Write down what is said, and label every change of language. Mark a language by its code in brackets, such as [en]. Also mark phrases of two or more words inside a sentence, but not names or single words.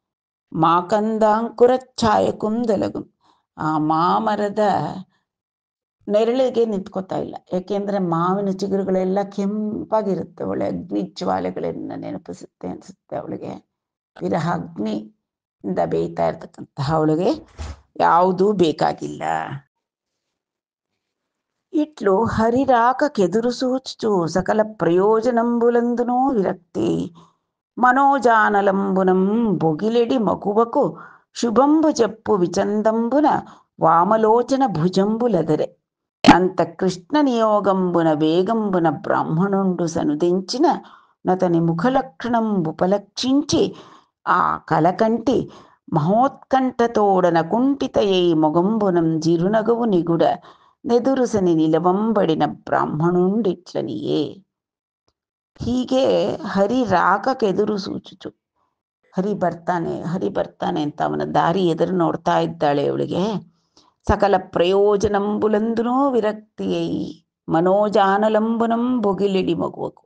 [te] మాకందాంకుర ఛాయ కుందలగున్, [kn] ಆ ಮಾಮರದ ನೆರಳಿಗೆ ನಿಂತ್ಕೋತಾ ಇಲ್ಲ. ಯಾಕೆಂದ್ರೆ ಮಾವಿನ ಚಿಗುರುಗಳೆಲ್ಲ ಕೆಂಪಾಗಿರುತ್ತೆ. ಒಳ್ಳೆ ಅಗ್ನಿ ಜ್ವಾಲೆಗಳನ್ನ ನೆನಪಿಸುತ್ತೆ ಅನ್ಸುತ್ತೆ ಅವಳಿಗೆ. ವಿರಹ ಅಗ್ನಿಯಿಂದ ಬೇಯ್ತಾ ಇರ್ತಕ್ಕಂತಹ ಅವಳಿಗೆ ಯಾವುದೂ ಬೇಕಾಗಿಲ್ಲ. [te] ఇట్లు హరిరాక కెదురు సూచుచు సకల ప్రయోజనంబులందునో విరక్తి మనోజానలంబునం బొగిలెడి మకువకు శుభంబు చెప్పు విచందంబున వామలోచన భుజంబులదరె అంత కృష్ణ నియోగంబున వేగంబున బ్రాహ్మణుండు సనుదించిన నతని ముఖలక్షణంబుపలక్షించి ఆ కలకంటి మహోత్కంఠతోడన కుంఠితయై మొగంబునం జిరునగవు నిగుడ నెదురుసని నిలవంబడిన బ్రాహ్మణుండిట్లనియే. [kn] ಹೀಗೆ [te] హరి రాకక్కెదురు సూచుచు, [kn] ಹರಿ ಬರ್ತಾನೆ ಅಂತ ಅವನ ದಾರಿ ಎದುರು ನೋಡ್ತಾ ಇದ್ದಾಳೆ ಅವಳಿಗೆ. [te] సకల ప్రయోజనంబులందునో విరక్తియై మనోజానలంబునం బొగిలిడి మగువకు.